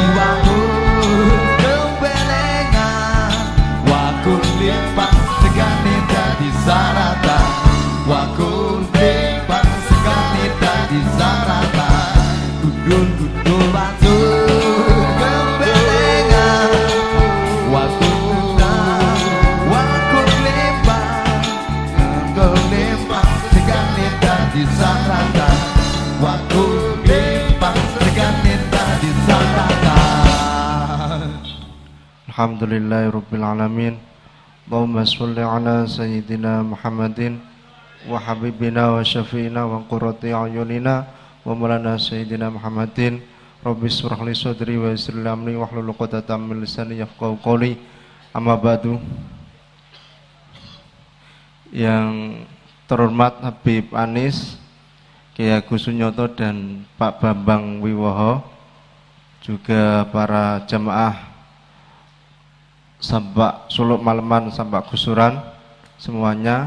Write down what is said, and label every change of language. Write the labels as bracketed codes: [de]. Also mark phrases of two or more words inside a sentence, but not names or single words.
[jv] wakul gembelengan wakul glimbang segane dadi saratan wakul glimbang segane dadi saratan gundul batur gembelengan wakul glimbang segane dadi saratan wakul glimbang segane dadi saratan. [ar] الحمد لله رب العالمين. اللهم صل على سيدنا محمد وحبيبنا وشفيعنا وقرة أعيننا ومولانا سيدنا محمد. رب اشرح لي صدري ويسر لي أمري واحلل عقدة من لساني يفقهوا قولي. أما بعد. [id] Yang terhormat Habib Anis, Kiai Agus Sunyoto dan Pak Bambang Wiwoho, juga para jamaah Sambak Suluk Maleman, Sambak Gusuran semuanya.